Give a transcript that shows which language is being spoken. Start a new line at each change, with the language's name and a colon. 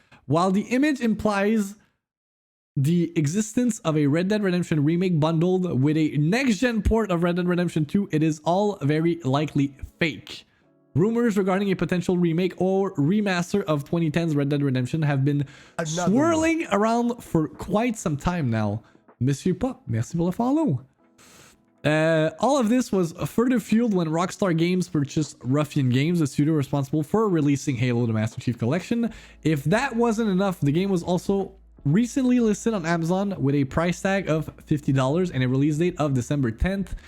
English: While the image implies the existence of a Red Dead Redemption remake bundled with a next-gen port of Red Dead Redemption 2, it is all very likely fake. Rumors regarding a potential remake or remaster of 2010's Red Dead Redemption have been swirling around for quite some time now.
French: Monsieur Pop, merci pour le follow.
English: All of this was further fueled when Rockstar Games purchased Ruffian Games, the studio responsible for releasing Halo the Master Chief Collection. If that wasn't enough, the game was also recently listed on Amazon with a price tag of $50 and a release date of December 10th.